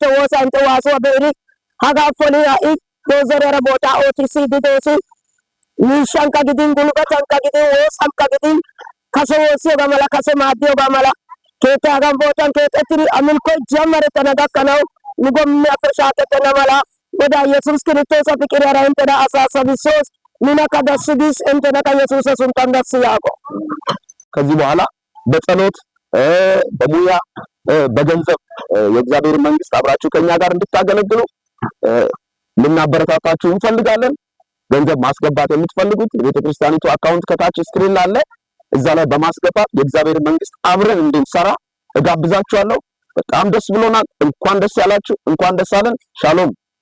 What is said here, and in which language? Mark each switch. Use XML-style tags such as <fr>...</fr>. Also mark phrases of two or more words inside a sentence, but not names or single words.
<wal>ወሳ እንተ ዋሶ በሪ ሀጋፎሊ አይ ዶዘር ያራ ቦታ ኦቲሲ ዲዶሲ ኒሻንካ ጊዲን ጉልበታንካ ጊዲን ወሳንካ ጊዲን ከሰወሲ በመላ ከሰማዲዮ በመላ ከታ ጋምቦታን ከጥሪ አምልኮ ጀመረ ተነጋከነው ንጎም ያፈሻተ ተነመላ ወዳ ኢየሱስ ክርስቶስ ፍቅር ያራ እንተ አሳሰብሶስ ሚና ከዳስዲስ እንተ ነካ ኢየሱስ ሱንታን ዳስ ያቆ</wal> <am>ከዚህ በኋላ በጸሎት በሙያ በገንዘብ የእግዚአብሔር መንግስት አብራችሁ ከኛ ጋር እንድታገለግሉ ልናበረታታችሁ እንፈልጋለን። ገንዘብ ማስገባት የምትፈልጉት የቤተክርስቲያኒቱ አካውንት ከታች ስክሪን ላይ አለ። እዛ ላይ በማስገባት የእግዚአብሔር መንግስት አብረን እንድንሰራ እጋብዛችኋለሁ። በጣም ደስ ብሎናል። እንኳን ደስ ያላችሁ፣ እንኳን ደስ አለን። ሻሎም</am>